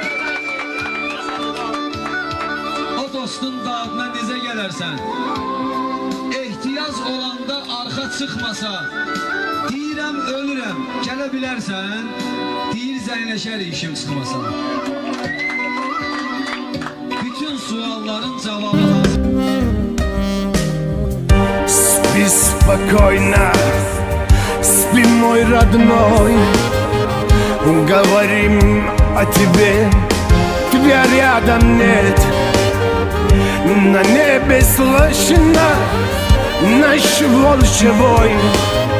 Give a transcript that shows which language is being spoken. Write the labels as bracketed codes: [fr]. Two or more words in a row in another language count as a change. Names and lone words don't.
[az] O dostun dadına necə gələrsən? Ehtiyac olanda arxa çıxmasa, deyirəm ölürəm, gələ bilərsən, deyir zəynləşər işim çıxmasa. Bütün sualların cavabı hazır. [ru] Спи спокойно, спи мой родной. Говорим о тебе, тебя рядом нет. На небе слышно наш волчий вой.